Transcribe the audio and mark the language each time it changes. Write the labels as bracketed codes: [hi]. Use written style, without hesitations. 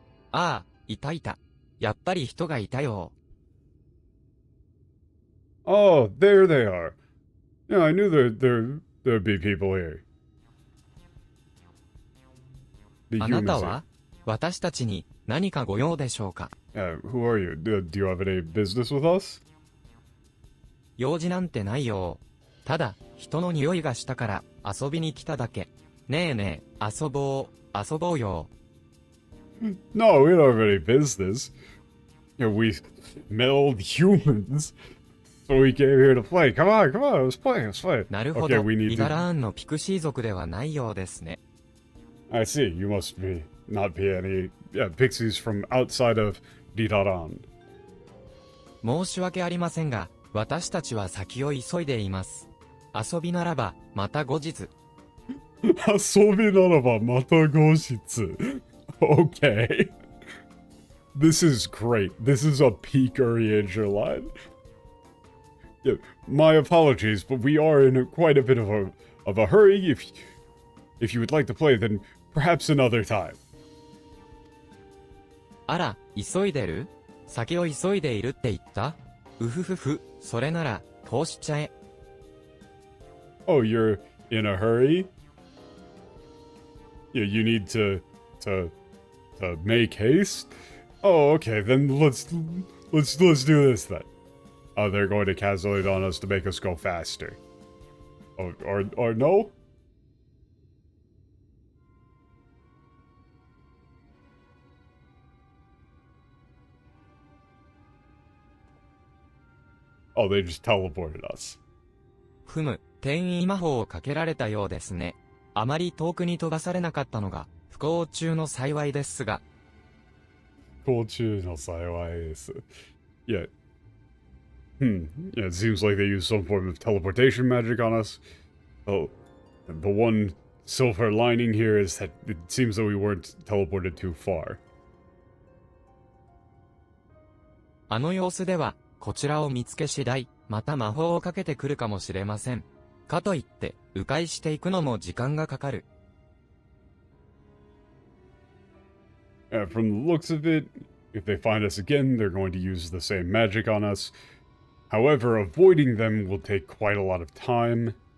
[ja] ああ、いたいた。やっぱり人がいたよ。 [en] Oh, there they are. Yeah, I knew there'd be people here. [ja] あなたは私たちに何かご用でしょうか [en] Who are you? Do you have any business with us? [ja] 用事なんてないよ。ただ、人の匂いがしたから遊びに来ただけ。ねえねえ、遊ぼうよ。 [en] No, we don't have any business. You know, we smelled humans, so we came here to play. Come on, let's play. [ja] なるほど、 [en] Okay, we need イ to... [ja] ガラーンのピクシー族ではないようですね。 [en] I see, you must not be any pixies from outside of Ditaran. [ja] 申し訳ありませんが、私たちは先を急いでいます。遊びならば、また後日。遊びならばまた後日. [en] Okay. This is great. This is a peak Urianger line. Yeah, my apologies, but we are in quite a bit of a hurry. If you would like to play, then perhaps another time. [ja] あら、急いでる？先を急いでいるって言った？うふふふ、それなら、こうしちゃえ。 [en] Oh, you're in a hurry? Yeah, you need to make haste? Oh, okay, then let's do this then. Oh, they're going to castle it on us to make us go faster. Oh, or no? Oh, they just teleported us. [ja] ふむ、転移魔法をかけられたようですね。あまり遠くに飛ばされなかったのが、不幸中の幸いですが。 [en] Cool too, no size. Yeah. Yeah, it seems like they use some form of teleportation magic on us. Oh, the one silver lining here is that it seems that we weren't teleported too far. [ja] あの様子では、こちらを見つけ次第、また魔法をかけてくるかもしれません。かといって、迂回していくのも時間がかかる。 [en] From the looks of it, if they find us again, they're going to use the same magic on us. However, avoiding them will take quite a lot of time.